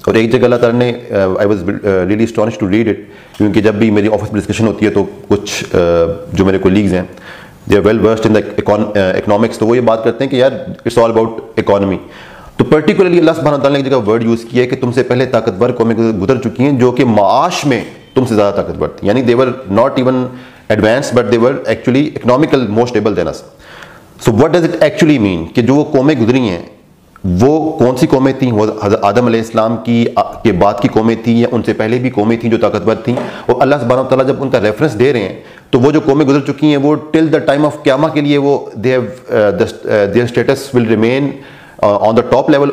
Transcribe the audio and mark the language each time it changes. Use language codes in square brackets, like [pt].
[ur] اور ایک جگہ اللہ تعالیٰ نے [en] I was really astonished to read it, [ur] کیونکہ جب بھی میری آفس میں ڈسکشن ہوتی ہے تو کچھ جو میرے کولیگز ہیں [en] they are well versed in economics, [ur] تو وہ یہ بات کرتے ہیں کہ یار [en] It's all about economy. [ur] تو پرٹیکولرلی اللہ سبحانہ تعالیٰ نے ایک جگہ ورڈ یوز کیا ہے کہ تم سے پہلے طاقتور قومیں گزر چکی ہیں جو کہ معاش میں تم سے زیادہ طاقتور تھی. [en] یعنی they were not even advanced but they were actually economical more stable than us. So what does it actually mean [ur] کہ جو وہ قومیں گزری ہیں وہ کون سی قومیں تھیں؟ وہ حضرت آدم علیہ السلام کے بعد کی قومیں تھیں یا ان سے پہلے بھی قومیں تھیں جو طاقتور تھیں؟ اور اللہ سبحانہ تعالیٰ جب ان کا ریفرنس دے رہے ہیں تو وہ جو قومیں گزر چکی ہیں وہ [en] till the time of قیامہ [ur] کے لیے وہ [en] Their states will remain on the top level.